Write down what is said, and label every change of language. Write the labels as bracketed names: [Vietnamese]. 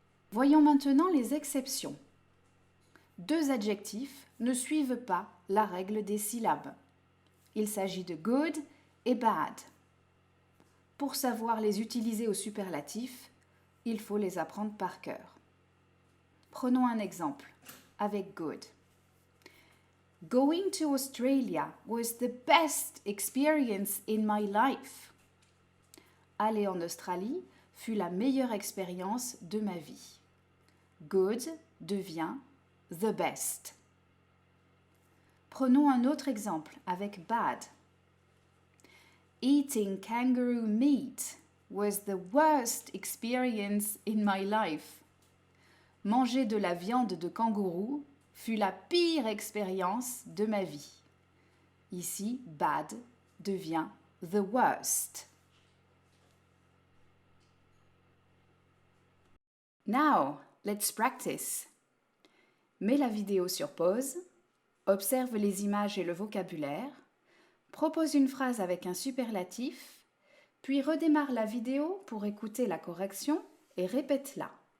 [French] Voyons maintenant les exceptions. 2 adjectifs ne suivent pas la règle des syllabes. Il s'agit de good et bad. Pour savoir les utiliser au superlatif, il faut les apprendre par cœur. Prenons un exemple avec good. [English] Going to Australia was the best experience in my life. [French] Aller en Australie fut la meilleure expérience de ma vie. Good devient the best. Prenons un autre exemple avec bad. [English] Eating kangaroo meat was the worst experience in my life. [French] Manger de la viande de kangourou fut la pire expérience de ma vie. Ici, bad devient the worst. [English] Now, let's practice. [French] Mets la vidéo sur pause, observe les images et le vocabulaire, propose une phrase avec un superlatif, puis redémarre la vidéo pour écouter la correction et répète-la.